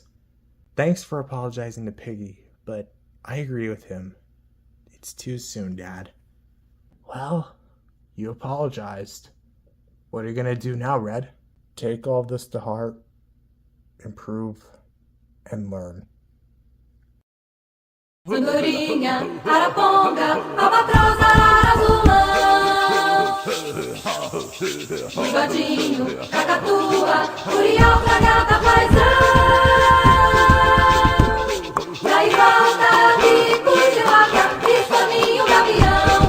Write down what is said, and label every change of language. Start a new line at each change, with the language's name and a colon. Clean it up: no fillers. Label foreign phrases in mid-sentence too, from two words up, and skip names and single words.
English: Thanks for apologizing to Piggy, but I agree with him. It's too soon, Dad. Well, you apologized. What are you gonna do now, Red? Take all this to heart, improve, and learn.
Portuguese: Andorinha, araponga, albatroz, arara, azulão. Bigodinho, cacatua, curió, fragata, paisão. Daí volta, bico de vaca, pistolinho, gavião.